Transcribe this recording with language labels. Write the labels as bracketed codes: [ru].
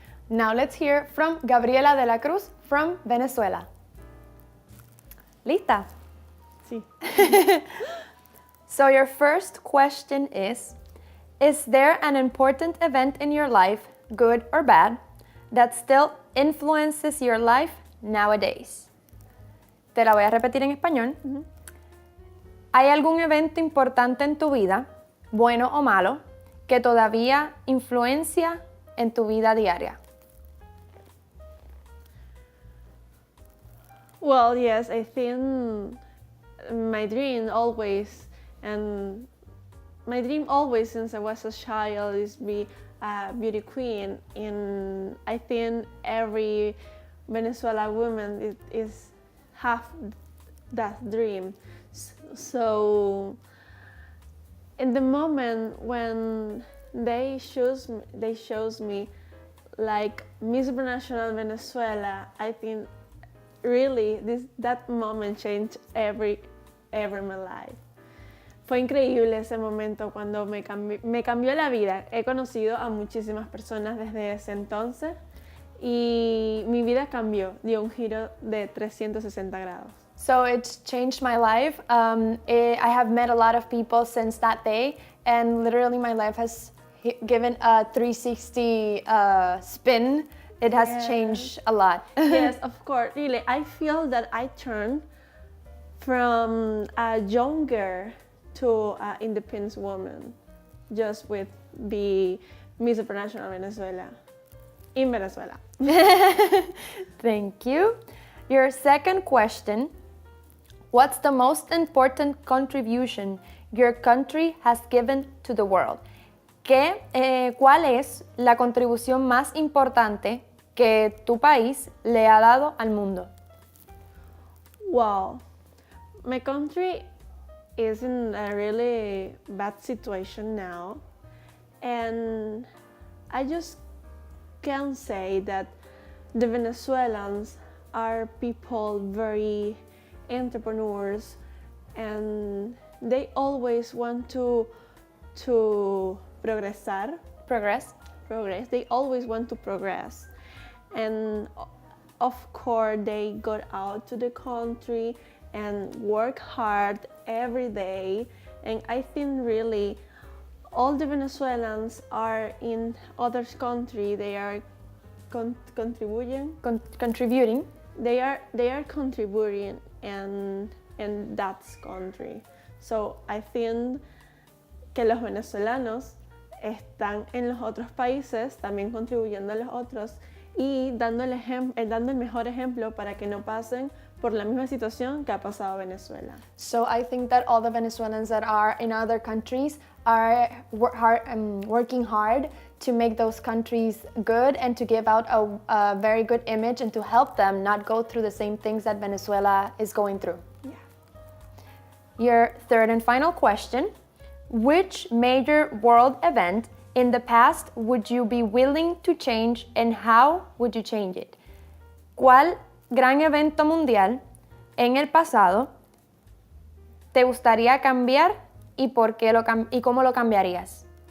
[en] Now let's hear from Gabriela de la Cruz from Venezuela. Lista? [es] Sí. [en] So your first question is there an important event in your life, good or bad, that still influences your life nowadays? [es] Te la voy a repetir en español. ¿Hay algún evento importante en tu vida, bueno o malo, que todavía influencia en tu vida diaria? [en] Well, yes, I think my dream always since I was a child is be a beauty queen, and I think every Venezuelan woman have that dream. So in the moment when they chose me like Miss Supranational Venezuela, I think really that moment changed every my life. [es] Fue increíble ese momento cuando me cambió la vida. He conocido a muchísimas personas desde ese entonces y mi vida cambió, dio un giro de 360 grados. [en] So it's changed my life. I have met a lot of people since that day, and literally my life has given a 360 spin. It has changed a lot. Yes, of course. Really, I feel that I turned from a young girl to an independent woman just with the Miss Supranational Venezuela in Venezuela. Thank you. Your second question. What's the most important contribution your country has given to the world? [es] ¿Cuál es la contribución más importante que tu país le ha dado al mundo? [en] Wow, my country is in a really bad situation now, and I just can say that the Venezuelans are people very entrepreneurs, and they always want to progresar. Progress. They always want to progress, and of course they got out to the country and work hard every day. And I think really all the Venezuelans are in other country. They are contributing. Contributing. They are contributing in that country. So I think [es] que los venezolanos están en los otros países también contribuyendo a los otros y dando el mejor ejemplo para que no pasen por la misma situación que ha pasado Venezuela. [en] So I think that all the Venezuelans that are in other countries are working hard to make those countries good and to give out a very good image and to help them not go through the same things that Venezuela is going through. Yeah. Your third and final question. Which major world event in the past would you be willing to change and how would you change it? [es] ¿Cuál gran evento mundial en el pasado te gustaría cambiar y por qué y cómo lo cambiarías?